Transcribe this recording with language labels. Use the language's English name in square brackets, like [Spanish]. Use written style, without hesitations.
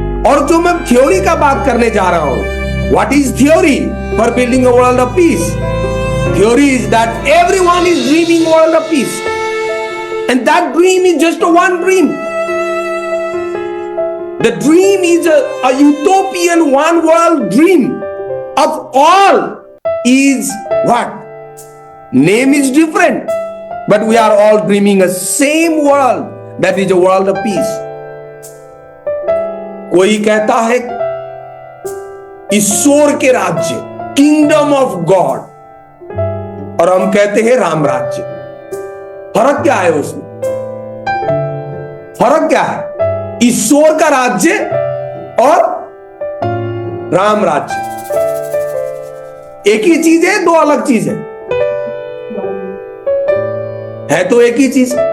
[Hindi] और जो मैं थ्योरी का बात करने जा रहा हूं, [English] What is theory for building a world of peace? Theory is that everyone is dreaming world of peace, and that dream is just one dream. The dream is a utopian one world dream of all is what? Name is different, but we are all dreaming a same world, that is a world of peace. [Hindi] कोई कहता है ईश्वर के राज्य, [English] kingdom of God, [Hindi] और हम कहते हैं राम राज्य। फर्क क्या है उसमें? फर्क क्या है? ईश्वर का राज्य और राम राज्य एक ही चीज है, 2 अलग चीज है तो एक ही चीज।